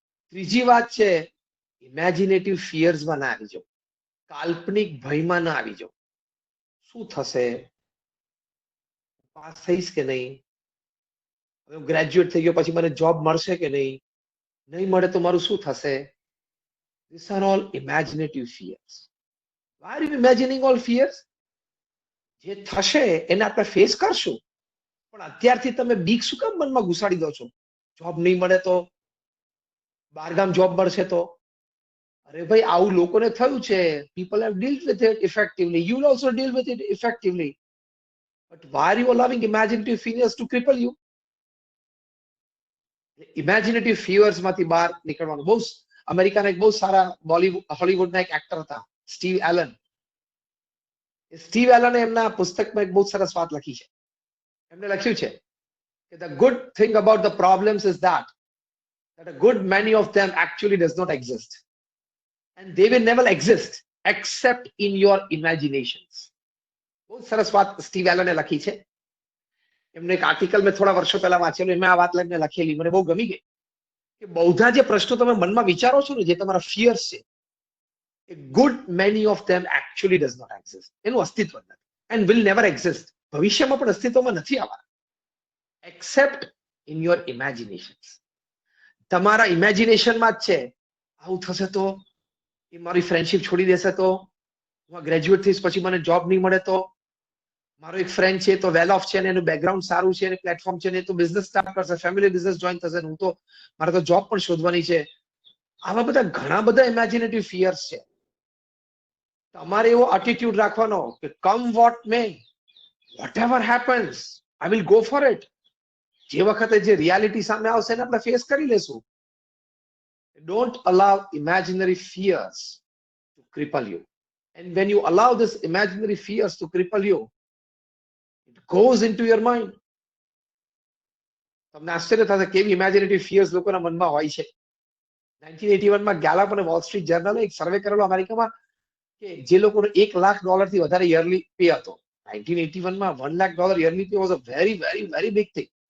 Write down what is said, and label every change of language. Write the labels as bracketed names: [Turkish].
[Gujarati] ત્રીજી વાત છે, ઇમેજિનેટિવ ફિયર્સમાં ના આવી જાઓ. કાલ્પનિક ભયમાં ના આવી જાઓ. શું થશે? પાસ થઈશ કે નહીં? હું ગ્રેજ્યુએટ થઈ ગયો પછી મને જોબ મળશે કે નહીં? નહીં મળે તો મારું શું થશે? [English] These are all imaginative fears. Why are you imagining all fears? [Gujarati] જે થશે એને આપણે ફેસ કરશું. પણ અત્યારથી તમે બીક શું કામ મનમાં ઘુસાડી દો છો? જોબ નહીં મળે તો, બહારગામ જોબ મળશે તો? અરે ભાઈ, આવું લોકોને થયું છે. [English] People have dealt with it effectively. You will also deal with it effectively. But why are you allowing imaginative fears to cripple you? [Gujarati] Imaginative fierce માંથી બહાર નીકળવાનું. બહુ અમેરિકાના એક બહુ સારા હોલીવુડના એક એક્ટર હતા, સ્ટીવ એલન. સ્ટીવ એલને એમના પુસ્તકમાં એક બહુ સરસ વાત લખી છે. એમને લખ્યું છે કે [English] the good thing about the problems is that a good many of them actually does not exist, and they will never exist except in your imaginations. [Gujarati] બહુ સરસ વાત સ્ટીવ એલને લખી છે. એમને એક આર્ટિકલ મેં થોડા વર્ષો પહેલા વાંચેલું, એમાં આ વાત લઈને લખેલી, મને બહુ ગમી ગઈ કે બધા જે પ્રશ્નો તમે મનમાં વિચારો છો ને, જે તમારા ફિયર્સ છે, [English] a good many of them actually does not exist. [Gujarati] એનું અસ્તિત્વ નથી, [English] and will never exist. [Gujarati] ભવિષ્યમાં પણ અસ્તિત્વમાં નથી આવવાના, [English] except in your imaginations. [Gujarati] તમારા ઇમેજિનેશનમાં જ છે. આવું થશે તો, એ મારી ફ્રેન્ડશિપ છોડી દેશે તો, હું ગ્રેજ્યુએટ થઈશ પછી મને જોબ નહીં મળે તો, મારો એક ફ્રેન્ડ છે તો વેલ ઓફ છે અને એનું બેકગ્રાઉન્ડ સારું છે અને પ્લેટફોર્મ છે ને તો બિઝનેસ સ્ટાર્ટ કરશે, ફેમિલી બિઝનેસ જોઈન થશે, હું તો મારે તો જોબ પણ શોધવાની છે. આવા બધા ઘણા બધા ઇમેજિનેટિવ ફિયર્સ છે. તમારે એવો એટીટ્યુડ રાખવાનો કે [English] Come what may, whatever happens, I will go for it. [Gujarati] જે વખતે જે રિયાલિટી સામે આવશે એને આપણે ફેસ કરી લેશું. [English] Don't allow imaginary fears to cripple you. And when you allow this imaginary fears to cripple you, it goes into your mind. [Gujarati] તમને આશ્ચર્ય થશે કેવી ઇમેજિનેટિવ ફિયર્સ લોકોના મનમાં હોય છે. 1981 માં ગેલપ અને વોલ સ્ટ્રીટ જર્નલે એક સર્વે કરેલો અમેરિકામાં કે જે લોકોનો $1 લાખ થી વધારે યરલી પે હતો. [English] 1981 માં $1 lakh yearly pay was a very very very big thing.